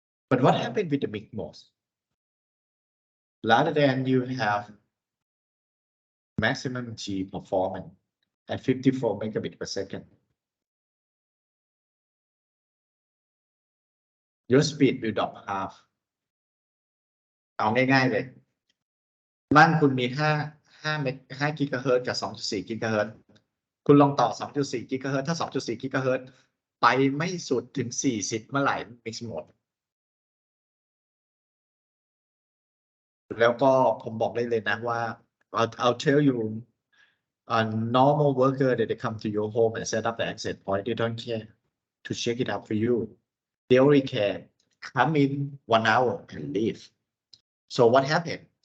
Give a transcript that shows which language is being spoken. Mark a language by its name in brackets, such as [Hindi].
[English] But what happened with the mixed mode? Rather than you have maximum G performance at 54 megabit per second, your speed will drop half. [Thai] เอาง่ายๆเลยบ้านคุณมี5 กิกะเฮิรตซ์กับ 2.4 กิกะเฮิรตซ์คุณลองต่อ 2.4 กิกะเฮิรตซ์ถ้า 2.4 กิกะเฮิรตซ์ไปไม่สุดถึง 40 เมื่อไหร่ [English] mix mode [Thai] แล้วก็ผมบอกได้เลยนะว่า [English] I'll tell you a normal worker that they come to your home and set up the access point, they don't care to check it out for you. They only care come in 1 hour and leave. So what happened?